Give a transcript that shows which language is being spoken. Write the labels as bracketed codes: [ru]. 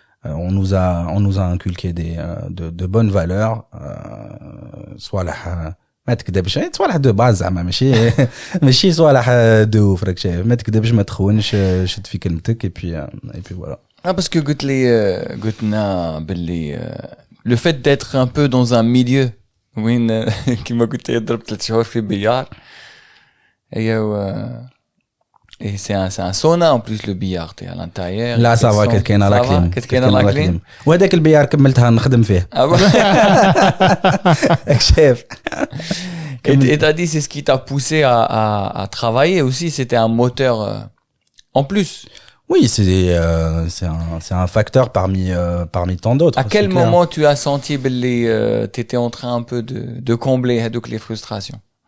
[fr] On nous a inculqué de bonnes valeurs [ar] صوالح ما تكذبش صوالح دو باز زعما ماشي صوالح دو اوف راك شايف. ما تكذبش ما تخونش شد في كلمتك [fr] et puis voilà. Parce que [ar] قلت لنا باللي [fr] le fait d'être un peu dans un milieu [ar] وين كيما قلت يضرب 3 شهور في بيار [fr] et c'est un sauna en plus le billard t'es à l'intérieur. لا ça va [ar] كاين لا كليم وهذاك البيار كملتها نخدم فيه. شايف. [fr] Et t'as dit c'est ce qui t'a poussé à travailler aussi, c'était un moteur en plus. Oui, c'est un facteur parmi tant d'autres. À quel moment tu as senti que t'étais en train un peu de combler les frustrations?